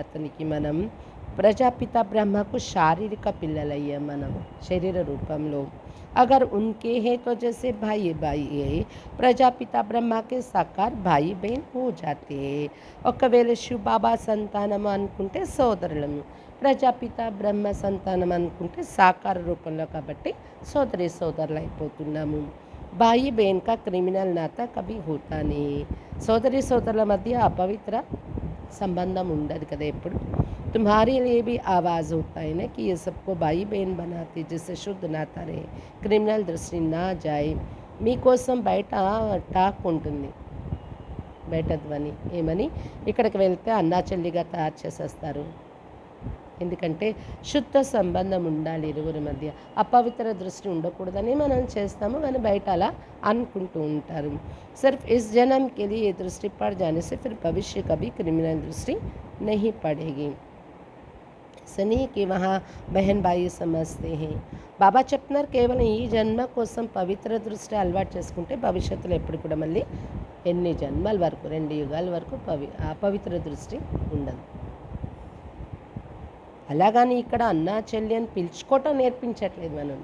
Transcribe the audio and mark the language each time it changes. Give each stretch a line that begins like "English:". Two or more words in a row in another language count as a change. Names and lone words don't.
Telugu: అతనికి మనం ప్రజాపిత బ్రహ్మకు శారీరక పిల్లలయ్యాం మనం శరీర రూపంలో.
Hindi: अगर उनके हैं तो जैसे भाई भाई है, प्रजापिता ब्रह्मा के साकार भाई बहन हो जाते हैं.
Telugu: ఒకవేళ శివ బాబా సంతానం అనుకుంటే సోదరులము, ప్రజాపిత బ్రహ్మ సంతానం అనుకుంటే సాకార రూపంలో, కాబట్టి సోదరి సోదరులు అయిపోతున్నాము.
Hindi: भाई बहन का क्रिमिनल नाता कभी होता नहीं.
Telugu: సోదరి సోదరుల మధ్య అపవిత్ర సంబంధం ఉండదు కదా ఎప్పుడు.
Hindi: तुम्हारे लिए भी आवाज़ होता है ना कि ये सबको भाई बहन बनाते, जिससे शुद्ध नाता रहे, क्रिमिनल दृष्टि ना जाय.
Telugu: మీకోసం బయట టాక్ ఉంటుంది, బయట ధ్వని ఏమని, ఇక్కడికి వెళ్తే అన్నా చెల్లిగా తయారు చేసేస్తారు, ఎందుకంటే శుద్ధ సంబంధం ఉండాలి ఇరువురి మధ్య. అపవిత్ర దృష్టి ఉండకూడదని మనం చేస్తాము, కానీ బయట అలా అనుకుంటూ ఉంటారు.
Hindi: सिर्फ इस जन्म के लिए ये दृष्टि पड़ जाने से फिर भविष्य कभी क्रिमिनल दृष्टि नहीं पड़ेगी. ऐसा नहीं कि वहाँ बहन भाई समझते हैं.
Telugu: బాబా చెప్తున్నారు కేవలం ఈ జన్మ కోసం పవిత్ర దృష్టి అలవాటు చేసుకుంటే భవిష్యత్తులో ఎప్పుడు కూడా మళ్ళీ ఎన్ని జన్మల వరకు 2 యుగాల వరకు అపవిత్ర దృష్టి ఉండదు. అలాగని ఇక్కడ అన్నా చెల్లి అని పిలుచుకోవటం నేర్పించట్లేదు మనం.